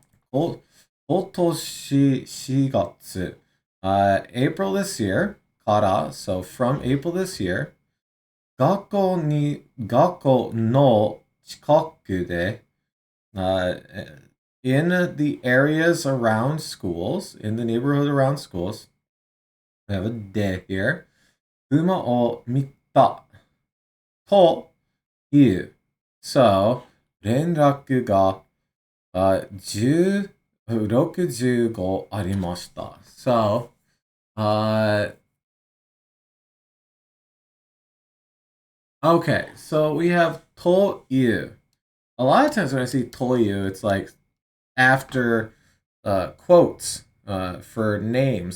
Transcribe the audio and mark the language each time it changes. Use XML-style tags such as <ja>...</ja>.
<ja>今年4月、</ja> <en>April this year</en> <ja>から、</ja> <en>so from April this year,</en> <ja>学校の近くで、</ja> <en>in the areas around schools, in the neighborhood around schools, we have a de here,</en> <ja>熊を見たという。</ja> <en>So,</en> <ja>連絡が65ありました。</ja> <en>So, okay, so we have</en> <ja>という.</ja> <en>A lot of times when I see</en> <ja>という,</ja> <en>it's like after quotes for names.</en>